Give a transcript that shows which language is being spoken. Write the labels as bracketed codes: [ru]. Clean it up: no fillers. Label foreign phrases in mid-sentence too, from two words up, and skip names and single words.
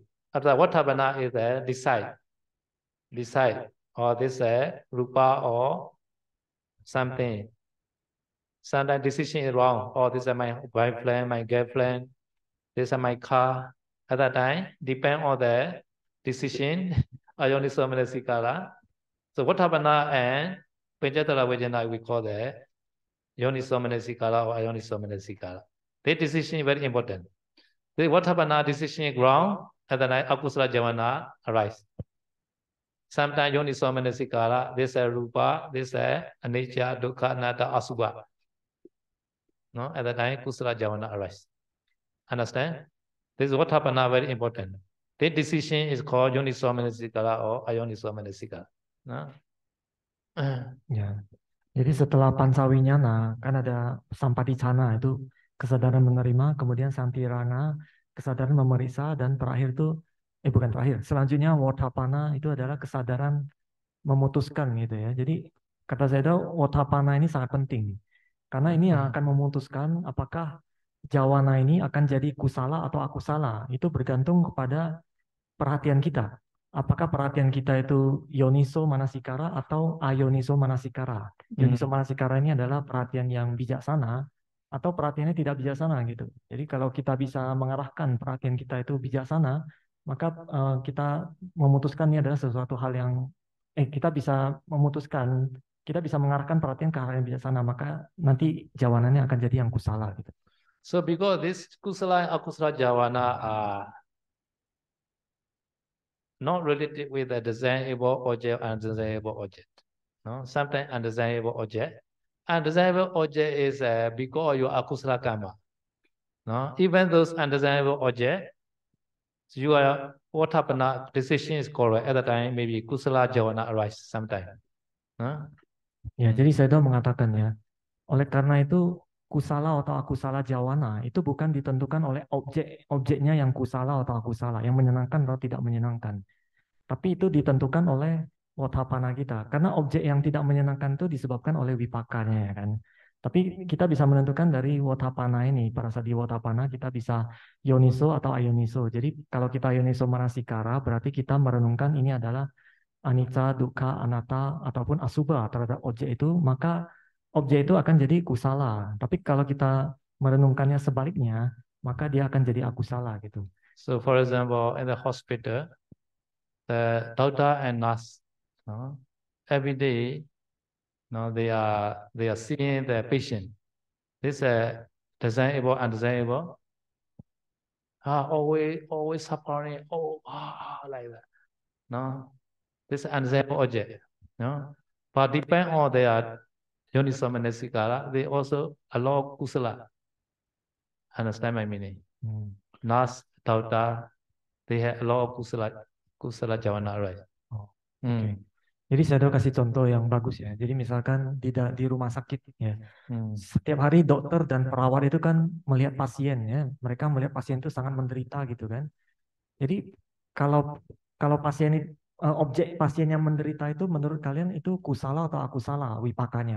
[en] After what Vattabhana is a decide, or this rupa or something. Sometimes decision is wrong, or this is my boyfriend, my girlfriend, this is my car. At that time, depend on the decision, [pi] ayoniso manasikara. [en] So Vattabhana and Penchatara Vijnana we call that [pi] yoniso manasikara [en] or [pi] ayoniso manasikara. [en] The decision is very important. The Vattabhana decision is wrong, at that time [pi] akusala javana [en] arise. Sometimes [pi] yoniso manasikara, [en] this is rupa, this is [pi] anicca, dukkha, anatta, asubha. [en] No, at that time [pi] kusala javana [en] arise. Understand? This is Vattabhana very important. The decision is called [pi] yoniso manasikara [en] or [pi] ayoniso manasikara. [en] No? [id] Ya. Jadi setelah pancawinyana kan ada sampaticana itu kesadaran menerima, kemudian santirana kesadaran memeriksa, dan terakhir itu bukan terakhir. Selanjutnya Wotapana itu adalah kesadaran memutuskan gitu ya. Jadi kata Sayadaw, Wotapana ini sangat penting karena ini yang akan memutuskan apakah jawana ini akan jadi kusala atau akusala. Itu bergantung kepada perhatian kita. Apakah perhatian kita itu [pi] yoniso manasikara [id] atau [pi] ayoniso manasikara? Yoniso manasikara [id] ini adalah perhatian yang bijaksana atau perhatiannya tidak bijaksana gitu. Jadi kalau kita bisa mengarahkan perhatian kita itu bijaksana, maka kita memutuskan ini adalah sesuatu hal yang kita bisa memutuskan, kita bisa mengarahkan perhatian ke hal yang bijaksana, maka nanti jawabannya akan jadi yang kusala gitu. [en] So because this kusala and [pi] akusala jhavana [en] are not related with the desirable object and undesirable object. No, sometimes undesirable object. Undesirable object is because your akusala karma. No, even those undesirable object, your what happened? Decision is correct at the time. Maybe [pi] kusala jhavana [en] arise sometime. No? [id] Ya, jadi saya mengatakan ya, oleh karena itu kusala atau [pi] akusala jawana [id] itu bukan ditentukan oleh objeknya yang kusala atau akusala, yang menyenangkan atau tidak menyenangkan. Tapi itu ditentukan oleh watapana kita. Karena objek yang tidak menyenangkan itu disebabkan oleh wipakanya ya kan. Tapi kita bisa menentukan dari watapana ini. Pada saat di watapana kita bisa yoniso atau ayoniso. Jadi kalau kita [pi] yoniso manasikara [id] berarti kita merenungkan ini adalah [pi] anicca, dukkha, anatta [id] ataupun asubha terhadap objek itu, maka objek itu akan jadi kusala. Tapi kalau kita merenungkannya sebaliknya, maka dia akan jadi akusala gitu. [en] So for example, in the hospital, the doctor and nurse, every day, they are seeing the patient. This desirable, undesirable, always suffering, like that. No, this is undesirable object. No, but depend on their [pi] yoniso manasikara, [en] they also allow kusala. Understand my meaning? Nurse, doctor, they have a lot of [pi] kusala jhavana, [en] right? [id] Oke. Jadi saya kasih contoh yang bagus ya. Jadi misalkan di rumah sakit ya, setiap hari dokter dan perawat itu kan melihat pasien ya. Mereka melihat pasien itu sangat menderita gitu kan. Jadi kalau pasien objek pasien yang menderita itu menurut kalian itu kusala atau akusala wipakanya?